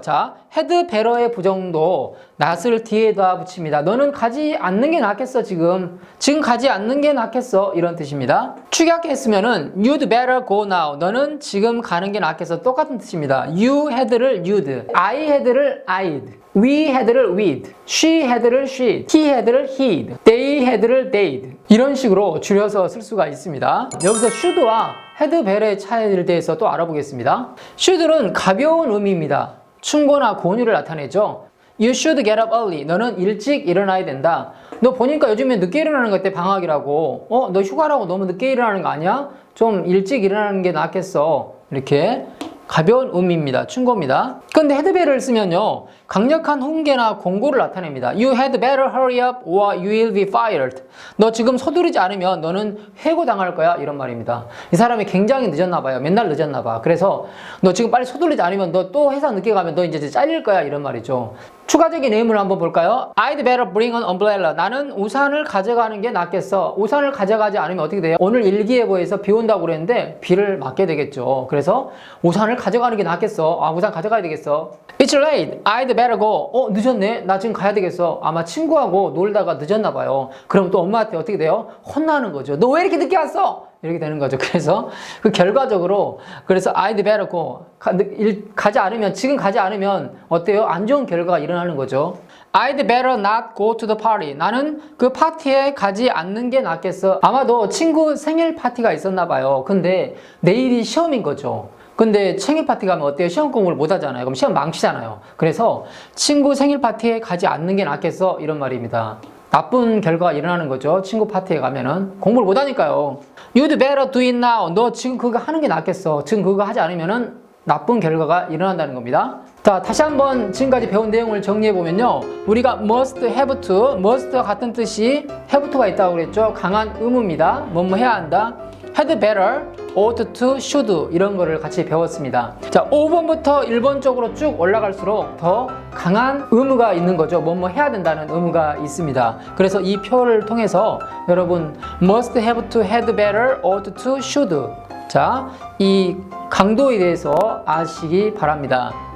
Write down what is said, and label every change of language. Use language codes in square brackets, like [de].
[ko] 자, had better의 부정도 not을 뒤에다 붙입니다. 너는 가지 않는 게 낫겠어 지금 가지 않는 게 낫겠어 이런 뜻입니다. 축약했으면은 [en] you'd better go now. [ko] 너는 지금 가는 게 낫겠어 똑같은 뜻입니다. [en] You had를 you'd, I had를 I'd, we had를 we'd, she had를 she'd, he had를 he'd, they had를 they'd [ko] 이런 식으로 줄여서 쓸 수가 있습니다. 여기서 should와 had better의 차이에 대해서 또 알아보겠습니다. should는 가벼운 의미입니다. 충고나 권유를 나타내죠. [en] You should get up early. [ko] 너는 일찍 일어나야 된다. 너 보니까 요즘에 늦게 일어나는 것 같아, 방학이라고. 너 휴가라고 너무 늦게 일어나는 거 아니야? 좀 일찍 일어나는 게 낫겠어. 이렇게 가벼운 음입니다. 충고입니다. 근데 had better를 쓰면요, 강력한 훈계나 공고를 나타냅니다. [en] You had better hurry up or you will be fired. [ko] 너 지금 서두르지 않으면 너는 해고당할 거야, 이런 말입니다. 이 사람이 굉장히 늦었나 봐요. 맨날 늦었나 봐. 그래서 너 지금 빨리 서두르지 않으면 너 또 회사 늦게 가면 너 이제 잘릴 거야, 이런 말이죠. 추가적인 내용을 한번 볼까요? [en] I'd better bring an umbrella. [ko] 나는 우산을 가져가는 게 낫겠어. 우산을 가져가지 않으면 어떻게 돼요? 오늘 일기예보에서 비 온다고 그랬는데 비를 맞게 되겠죠. 그래서 우산을 가져가는 게 낫겠어. 아, 우산 가져가야 되겠어. [en] It's late. I'd better go. [ko] 늦었네. 나 지금 가야 되겠어. 아마 친구하고 놀다가 늦었나 봐요. 그럼 또 엄마한테 어떻게 돼요? 혼나는 거죠. 너 왜 이렇게 늦게 왔어? 이렇게 되는 거죠. 그래서 그 결과적으로 그래서 [en] I'd better go. [ko] 가지 않으면, 지금 가지 않으면 어때요? 안 좋은 결과가 일어나는 거죠. [en] I'd better not go to the party. [ko] 나는 그 파티에 가지 않는 게 낫겠어. 아마도 친구 생일 파티가 있었나 봐요. 근데 내일이 시험인 거죠. 근데 생일 파티 가면 어때요? 시험 공부를 못 하잖아요. 그럼 시험 망치잖아요. 그래서 친구 생일 파티에 가지 않는 게 낫겠어, 이런 말입니다. 나쁜 결과가 일어나는 거죠. 친구 파티에 가면은 공부를 못 하니까요. [en] You'd better do it now. [ko] 너 지금 그거 하는 게 낫겠어. 지금 그거 하지 않으면은 나쁜 결과가 일어난다는 겁니다. 자, 다시 한번 지금까지 배운 내용을 정리해 보면요, 우리가 must, have to, must와 같은 뜻이 have to가 있다고 그랬죠. 강한 의무입니다. 뭐뭐 해야 한다. had better, ought to, should 이런 거를 같이 배웠습니다. 자, 5번부터 1번 쪽으로 쭉 올라갈수록 더 강한 의무가 있는 거죠. 뭐뭐 해야 된다는 의무가 있습니다. 그래서 이 표를 통해서 여러분 must, have to, had better, ought to, should, 자, 이 강도에 대해서 아시기 바랍니다.